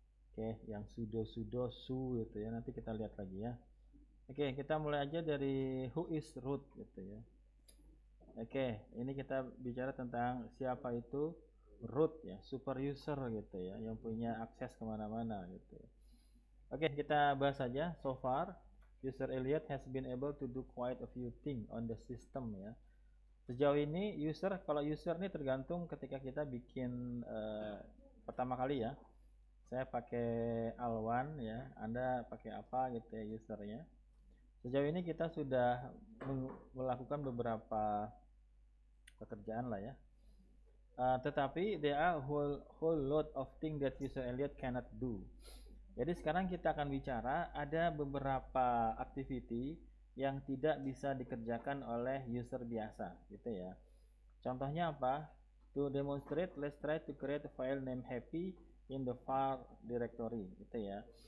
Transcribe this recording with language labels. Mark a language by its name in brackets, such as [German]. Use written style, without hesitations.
[Indonesian] Oke, yang sudo su gitu ya. Nanti kita lihat lagi ya. Oke, kita mulai aja dari [English] who is root [Indonesian] gitu ya. Oke, ini kita bicara tentang siapa itu root ya, super user gitu ya, yang punya akses kemana-mana gitu ya. Oke, kita bahas saja. [English] So far, user Elliot has been able to do quite a few things on the system ya. [Indonesian] Sejauh ini kalau user ini tergantung ketika kita bikin pertama kali ya. Saya pakai Alwan ya, Anda pakai apa gitu ya usernya. Sejauh ini kita sudah melakukan beberapa pekerjaan lah ya. Tetapi [English] there are whole lot of things that user Elliot cannot do. [Indonesian] Jadi sekarang kita akan bicara ada beberapa activity yang tidak bisa dikerjakan oleh user biasa gitu ya. Contohnya apa? [English] To demonstrate, let's try to create a file name happy in the var directory [Indonesian] gitu ya.